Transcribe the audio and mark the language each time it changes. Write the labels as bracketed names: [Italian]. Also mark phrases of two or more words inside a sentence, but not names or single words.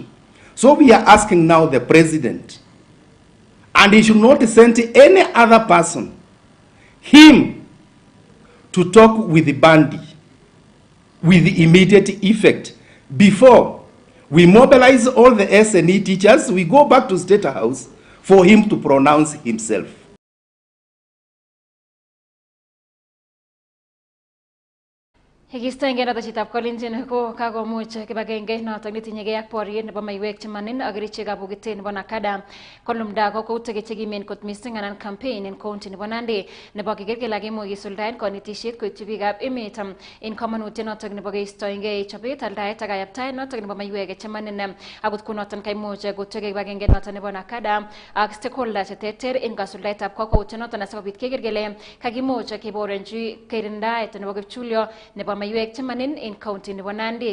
[English] So we are asking now the President, and he should not send any other person, him, to talk with the Bandi with the immediate effect. Before we mobilize all the SNE teachers, we go back to State House for him to pronounce himself. [Kalenjin] Higistoenge noton chitab kolenjin ko kakomuch kibagenge noton netinyegei ak boriet nebo maiwek chemanin ak kerichekab bokitet nebo Nakada kolumda kokoutik chekimen kot missing anan campaign en county nebo Nandi nebo keker kele kimuch kisuldaen konetisiet koityi biikab emet en komonutiet noton nebo keistoenge chobet, aldaet ak kayaptaet noton nebo maiwek chemanin akot kunoton kaimuch kotegei kibagenge noton nebo Nakada ak stakeholders cheterter en kasuldaetab kokwoutiet noton asikobit keker kele kakimuch keborenchi kirindaet nebo kipchulyo nebo maiwek chemanin en county nebo Nandi.